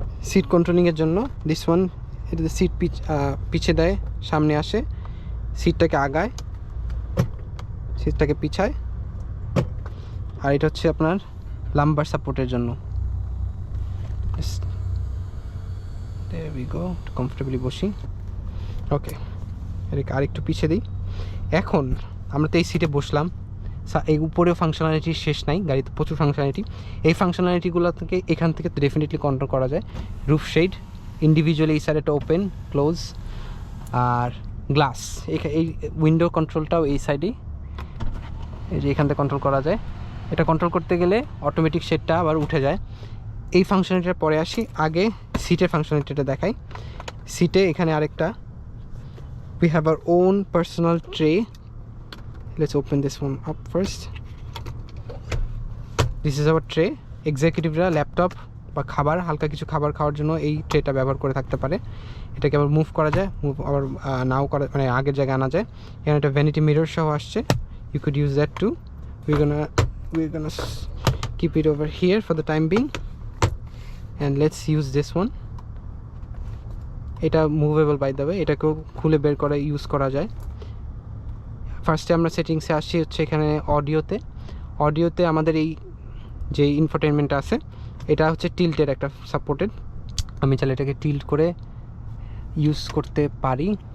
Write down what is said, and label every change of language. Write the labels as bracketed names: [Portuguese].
[Bangla] Seat কন্ট্রোলিংয়ের জন্য this one, এটাতে seat পিছে দেয়, সামনে আসে, সিটটাকে আগায়, সিটটাকে পিছায়। আর এটা হচ্ছে আপনার লাম্বার সাপোর্টের জন্য। [English] There we go, [Bangla] কমফোর্টেবলি বসি। ওকে, এটাকে আরেকটু পিছিয়ে দিই। এখন আমরা তো এই সিটে বসলাম, এই উপরেও ফাংশনালিটি শেষ নাই, গাড়িতে প্রচুর ফাংশনালিটি। এই ফাংশনালিটিগুলো থেকে এখান থেকে তো ডেফিনেটলি কন্ট্রোল করা যায়। রুফ শেড ইন্ডিভিজুয়ালি, এই সাইডটা ওপেন ক্লোজ, আর গ্লাস, এই উইন্ডো কন্ট্রোলটাও এই সাইডেই, এই যে এখান থেকে কন্ট্রোল করা যায়। এটা কন্ট্রোল করতে গেলে অটোমেটিক শেডটা আবার উঠে যায়। এই ফাংশনালিটির পরে আসি, আগে সিটের ফাংশনালিটিটা দেখাই। সিটে এখানে আরেকটা, [English] we have our own personal tray. Let's open this one up first. This is our tray. [Bangla] এক্সিকিউটিভরা laptop বা খাবার, হালকা কিছু খাবার খাওয়ার জন্য এই ট্রেটা ব্যবহার করে থাকতে পারে। এটাকে আবার মুভ করা যায়, মুভ আবার নাও করা, মানে আগের জায়গায় আনা যায়। এখানে একটা ভ্যানিটি মিরর সহ আসছে, [English] you could use that too. we're gonna keep it over here for the time being, and let's use this one. [Bangla] এটা মুভেবল বাই দ্য ওয়ে, এটাকেও খুলে বের করে ইউজ করা যায়। ফার্স্টে আমরা সেটিংসে আসছি হচ্ছে এখানে অডিওতে আমাদের এই যে ইনফোটেনমেন্টটা আছে, এটা হচ্ছে টিল্টের একটা সাপোর্টেড। আমি চাইলে এটাকে টিল্ট করে ইউজ করতে পারি।